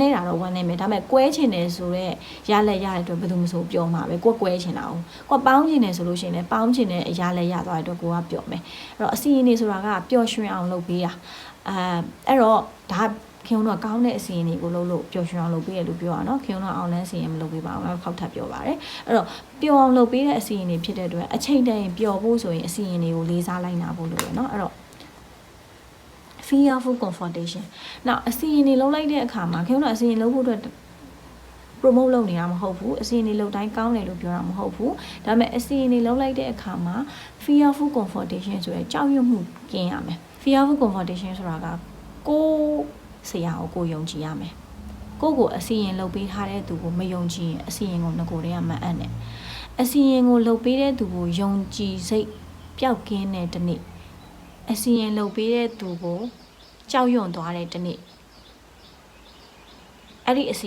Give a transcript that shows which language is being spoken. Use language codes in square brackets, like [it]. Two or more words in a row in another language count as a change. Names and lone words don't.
[my] နေတာတော့ဝမ်းနေမယ်ဒါပေမဲ့ကွဲချင်တယ်ဆိုတော့ရလက်ရတဲ့အတွက်ဘယ်သူမှမဆိုပြောမှာပဲကိုကွဲချင်တာအောင်ကိုပေါင်းချင်တယ်ဆိုလို့ရှိရင်လည်းပေါင်းချင်တဲ့အရာလက်ရသွားတဲ့အတွက်ကိုကပြောမယ်အဲ့တော့အစီရင်နေဆိုတာကပျော်ရွှင်အောင်လုပ်ပေးတာအဲ့တော့ဒါခင်ဗျားတို့ကောင်းတဲ့အစီရင်တွေကိုလုပ်လို့ပျော်ရွှင်အောင်လုပ်ပေးရလို့ပြောတာနော်ခင်ဗျားတို့အောင်လန်းစီရင်မလုပ်ပေးပါဘူးနောက်ခေါက်ထပ်ပြောပါတယ်အဲ့တော့ပျော်အောင်လုပ်ပေးတဲ့အစီရင်တွေဖြစ်တဲ့အတွက်အချိန်တန်ရင်ပျော်ဖို့ဆိုရင်အစီရင်တွေကိုလေးစားလိုက်နာဖို့လိုတယ်နော်အဲ့တော့ [en] fearful confrontation [my] နောက်အစီရင်တွေလုံးလိုက်တဲ့အခါမှာခင်ဗျားတို့အစီရင်လုံးဖို့အတွက် promote လုပ်နေတာမဟုတ်ဘူးအစီရင်တွေလုံးတိုင်း ကောင်းတယ်လို့ပြောတာမဟုတ်ဘူးဒါပေမဲ့အစီရင်တွေလုံးလိုက်တဲ့အခါမှာ [en] fearful confrontation [my] ဆိုရဲကြောက်ရွံ့မှုကင်းရမယ် [en] fearful confrontation [my] ဆိုတာကကိုဆရာကိုယုံကြည်ရမယ်ကိုအစီရင်လုပ်ပေးထားတဲ့သူကိုမယုံကြည်ရင်အစီရင်ကိုငကိုတွေကမအပ်နဲ့အစီရင်ကိုလှုပ်ပေးတဲ့သူကိုယုံကြည်စိတ်ပျောက်ကင်းတဲ့တနေ့အစီရင်လှုပ်ပေးတဲ့သူကိုကြောက်ရွံ့သွားတဲ့တနေ့အဲ့ဒီအစီ